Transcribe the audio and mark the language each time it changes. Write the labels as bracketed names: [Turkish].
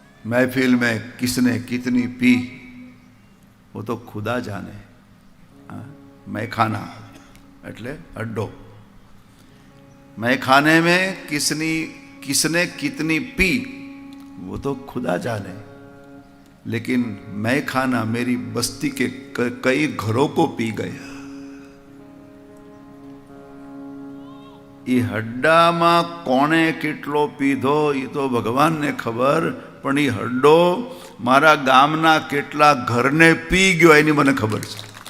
[Hindi] महफिल में किसने कितनी पी वो तो खुदा जाने. [Gujarati] मैखाना એટલે અડ્ડો. [Hindi] मैखाने में किसने कितनी पी वो तो खुदा जाने, लेकिन मैखाना मेरी बस्ती के कई घरों को पी गया. [Gujarati] એ હડ્ડામાં કોણે કેટલો પીધો એ તો ભગવાનને ખબર, પણ એ હડ્ડો મારા ગામના કેટલા ઘરને પી ગયો એની મને ખબર છે.